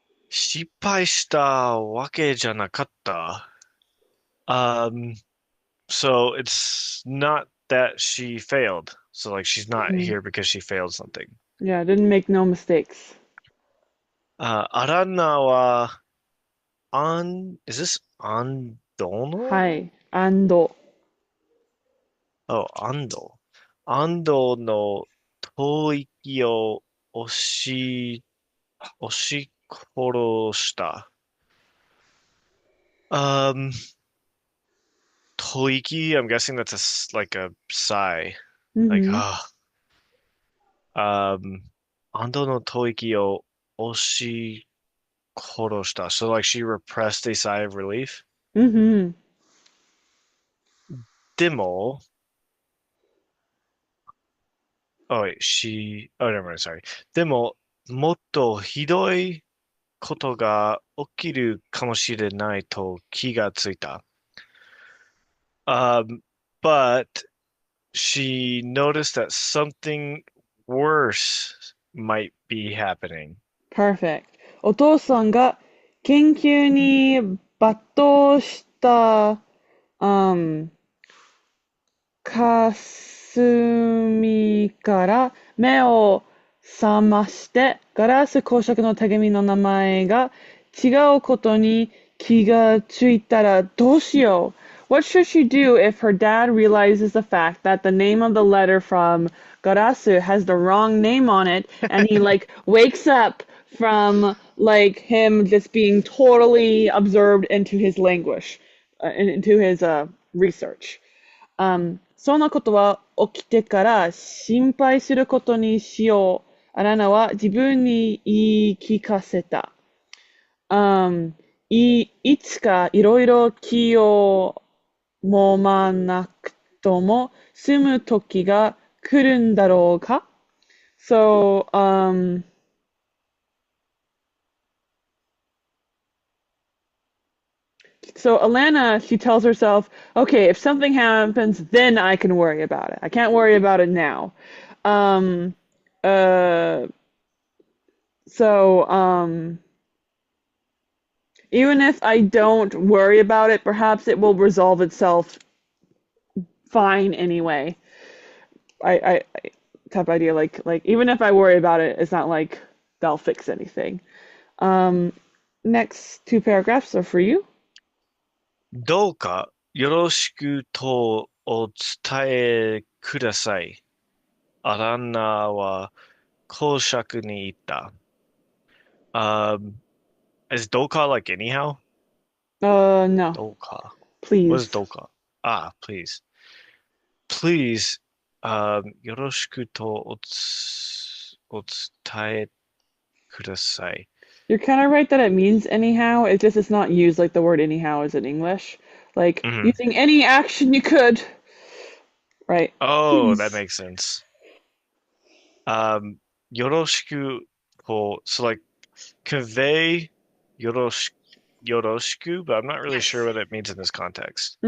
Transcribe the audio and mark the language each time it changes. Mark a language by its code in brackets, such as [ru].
[ja] 失敗したわけじゃなかった。 [en] Um, so it's not that she failed. So like she's not Mhm. here because she failed something. Yeah, didn't make no mistakes. Aranna wa is this Andono? [ja] はい。and [en] Oh, Ando. [ja] Ando no 吐息を押し殺した。 [en] Um, 吐息, I'm guessing that's like a sigh. Like, Mhm. ah. [ja] Ando no 吐息を押し殺した. [en] So like she repressed a sigh of relief. Mhm. でも, oh wait, oh never mind, sorry. [ja] でも、もっとひどいことが起きるかもしれないと気がついた。 [en] But she noticed that something worse might be happening. Perfect. [ja] お父さんが研究に没頭した、霞から目を覚ましてガラス公爵の手紙の名前が違うことに気がついたらどうしよう。 [en] what should she do if her dad realizes the fact that the name of the letter from Garasu has the wrong name on it, and he like wakes up from like him just being totally absorbed into his language, into his research. [ja] そんなことは起きてから心配することにしよう。アラナは自分に言い聞かせた。いつかいろいろ気を揉まなくとも済む時が来るんだろうか ? [en] So, so Alanna, she tells herself, okay, if something happens, then I can worry about it. I can't worry about it now. Um, uh, so, even if I don't worry about it, perhaps it will resolve itself fine anyway. I type idea like even if I worry about it, it's not like they'll fix anything. Um, next two paragraphs are for you. [ja] どうかよろしくとお伝えください。アランナは公爵に言った。 [en] Is どうか like anyhow? No, どうか What is please. どうか Ah, please. Please, [ja] よろしくとお伝えください。 [en] You're kind of right that it means anyhow. It's just it's not used like the word anyhow is in English. Like Mhm. using any action you could. Right. Oh, that Please. makes sense. よろしく so like convey よろしよろしく, but I'm not really sure what it means in this context.